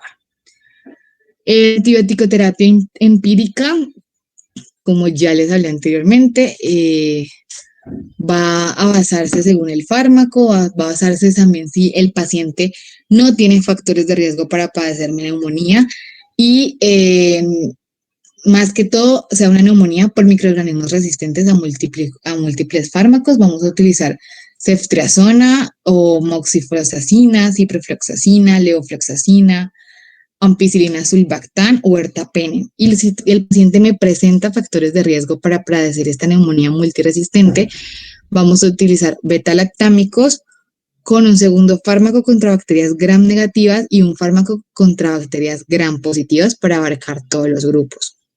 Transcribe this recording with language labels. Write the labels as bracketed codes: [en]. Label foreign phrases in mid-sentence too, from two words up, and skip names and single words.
[es] Antibiótico-terapia empírica, como ya les hablé anteriormente, va a basarse según el fármaco, va a basarse también si el paciente no tiene factores de riesgo para padecer neumonía y más que todo sea una neumonía por microorganismos resistentes a múltiples fármacos. Vamos a utilizar ceftriaxona o moxifloxacina, ciprofloxacina, levofloxacina, ampicilina sulbactam o ertapenem. Y si el paciente me presenta factores de riesgo para padecer esta neumonía multiresistente, vamos a utilizar beta-lactámicos con un segundo fármaco contra bacterias gram negativas y un fármaco contra bacterias gram positivas para abarcar todos los grupos.